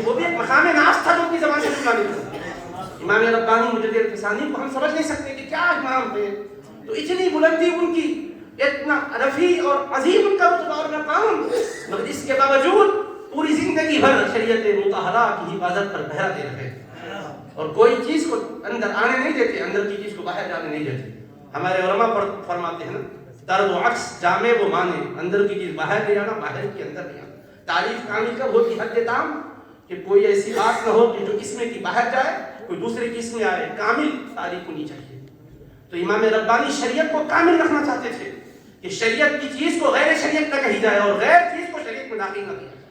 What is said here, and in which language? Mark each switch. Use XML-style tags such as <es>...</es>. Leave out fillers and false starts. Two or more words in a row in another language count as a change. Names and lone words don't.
<ur>وہ بھی ایک مقام ناز تھا جو ان کی زبان سے نکلا نہیں تھا. امام ربانی مجدد الفسانی کو ہم سمجھ نہیں سکتے کہ کیا امام تھے, تو اتنی بلندی ان کی, اتنا رفیع اور عظیم ان کا رتبہ اور مقام, مگر اس کے باوجود پوری زندگی بھر شریعت مطہرہ کی حفاظت پر پہرا دے رہے اور کوئی چیز کو اندر آنے نہیں دیتے, اندر کی چیز کو باہر جانے نہیں دیتے. ہمارے علماء پر فرماتے ہیں نا, طرد و عکس جامع وہ مانے, اندر کی چیز باہر لے جانا, باہر کی اندر لے آنا. تعریف کامل کب ہوتی حد تام کہ کوئی ایسی بات نہ ہو کہ جو اس میں کی باہر جائے, کوئی دوسرے کی اس میں آئے, کامل تعریف ہونی چاہیے. تو امام ربانی شریعت کو کامل رکھنا چاہتے تھے کہ شریعت کی چیز کو غیر شریعت نہ کہی جائے اور غیر چیز کو شریعت میں داخل نہ کیا جائے.</ur>